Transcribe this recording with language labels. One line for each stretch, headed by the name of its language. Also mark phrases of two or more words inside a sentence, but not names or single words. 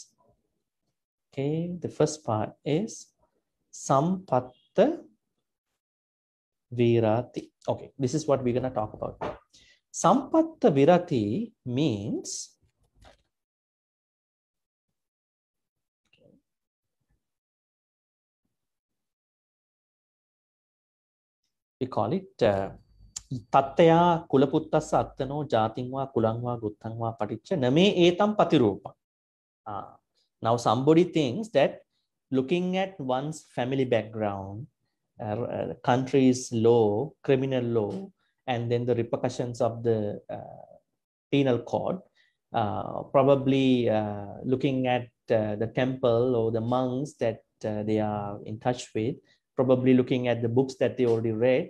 English: Okay, the first part is
Pali: sampatta virati.
English: Okay, this is what we're going to talk about.
Pali: Sampatta virati
English: means we call it
Pali: tattaya kulaputtassa attano jatingwa kulangwa guttangwa paticca name etam patirupa.
English: Now somebody thinks that looking at one's family background, country's law, criminal law, and then the repercussions of the penal code, probably looking at the temple or the monks that they are in touch with, probably looking at the books that they already read.